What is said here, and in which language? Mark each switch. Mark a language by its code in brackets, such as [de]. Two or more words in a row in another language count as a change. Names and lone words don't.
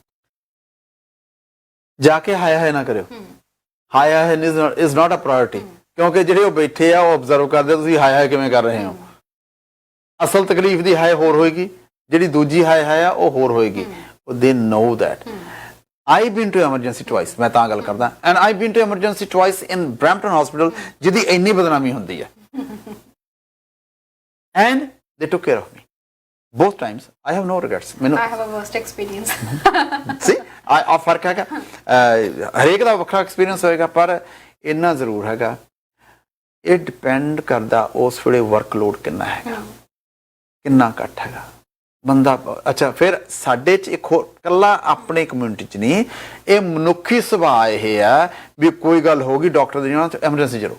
[pa] ਜਾ ਕੇ ਹਾਏ ਹਾਏ ਨਾ ਕਰਿਓ। ਹਾਏ ਹਾਏ [en] is not a priority, [pa] ਕਿਉਂਕਿ ਜਿਹੜੇ ਉਹ ਬੈਠੇ ਆ ਉਹ ਆਬਜ਼ਰਵ ਕਰਦੇ, ਤੁਸੀਂ ਹਾਏ ਹਾਏ ਕਿਵੇਂ ਕਰ ਰਹੇ ਹੋ। ਅਸਲ ਤਕਲੀਫ ਦੀ ਹਾਏ ਹੋਰ ਹੋਏਗੀ, ਜਿਹੜੀ ਦੂਜੀ ਹਾਏ ਹਾਏ ਆ ਉਹ ਹੋਰ ਹੋਏਗੀ। [en] they know that. I been to emergency twice, [pa] ਮੈਂ ਤਾਂ ਗੱਲ ਕਰਦਾ, [en] and I been to emergency twice in Brampton Hospital, [pa] ਜਿਹਦੀ ਇੰਨੀ ਬਦਨਾਮੀ ਹੁੰਦੀ ਹੈ, [en] and they took care of me both times. I have no regrets. I have a worst experience. See, [pa] ਆ ਫਰਕ ਹੈਗਾ, ਹਰੇਕ ਦਾ ਵੱਖਰਾ ਐਕਸਪੀਰੀਅੰਸ ਹੋਏਗਾ, ਪਰ ਇੰਨਾ ਜ਼ਰੂਰ ਹੈਗਾ, ਇਹ ਡਿਪੈਂਡ ਕਰਦਾ ਉਸ ਵੇਲੇ ਵਰਕਲੋਡ ਕਿੰਨਾ ਹੈਗਾ, ਕਿੰਨਾ ਘੱਟ ਹੈਗਾ ਬੰਦਾ। ਅੱਛਾ, ਫਿਰ ਸਾਡੇ 'ਚ ਇੱਕ ਹੋਰ ਇਕੱਲਾ ਆਪਣੇ ਕਮਿਊਨਿਟੀ 'ਚ ਨਹੀਂ, ਇਹ ਮਨੁੱਖੀ ਸੁਭਾਅ ਇਹ ਆ ਵੀ ਕੋਈ ਗੱਲ ਹੋ ਗਈ ਡਾਕਟਰ ਦੇ ਜਾਣਾ, ਐਮਰਜੈਂਸੀ ਚਲੋ।